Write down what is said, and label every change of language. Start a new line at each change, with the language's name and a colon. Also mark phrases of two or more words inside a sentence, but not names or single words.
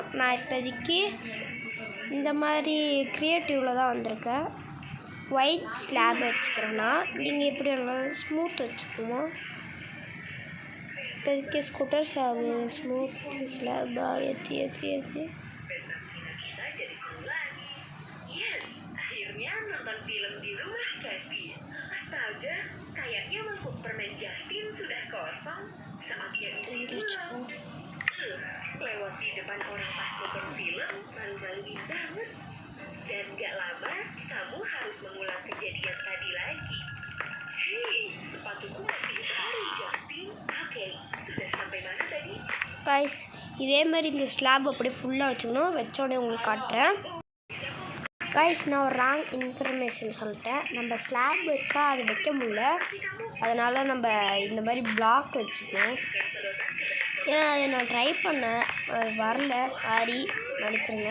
Tamil: நான் இப்போதைக்கு இந்த மாதிரி க்ரியேட்டிவில் தான் வந்திருக்கேன்.
English: white slab
Tamil: வச்சுக்கிறேன்னா நீங்கள் எப்படி வேணாலும் ஸ்மூத் வச்சுக்கணும். இப்போதைக்கு
English: scooter smooth
Tamil: ஸ்லாபாக ஏற்றி
Indonesian: nonton film di rumah Kevin. Astaga, kayaknya mangkuk permen Justin sudah kosong. Saatnya isi ulang. Lewat di depan orang pas nonton film, malu-maluin banget. Dan gak lama, kamu harus mengulang kejadian tadi lagi. Hei, sepatuku masih baru, Justin. Oke, sudah sampai mana tadi?
Tamil: Guys, இதே மாதிரி இந்த ஸ்லாப் அப்படியே ஃபுல்லாக வச்சுக்கணும். வச்சோடனே உங்களுக்கு காட்டுறேன். கைஸ், நான் ஒரு
English: wrong information
Tamil: சொல்லிட்டேன். நம்ம ஸ்லாப் வச்சா அது வைக்க முடியல, அதனால் நம்ம இந்த மாதிரி பிளாக் வச்சுக்கணும். ஏன்னா அதை நான் ட்ரை பண்ணேன், அது வரல, சாரி, நடிச்சிருங்க.